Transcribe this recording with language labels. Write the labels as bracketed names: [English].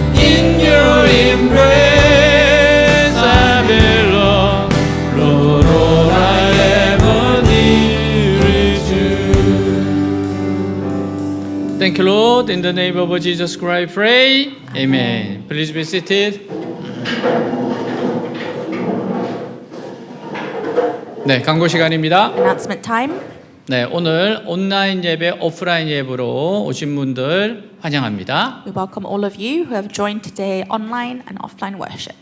[English] In your embrace I belong Lord all I ever need is you Thank you Lord in the name of Jesus Christ I pray Amen Please be seated [Korean] 네, 광고 시간입니다. [English] Announcement time. [Korean] 네, 오늘 온라인 예배, 오프라인 예배로 오신 분들 환영합니다. [English] We welcome all of you who have joined today online and offline worship.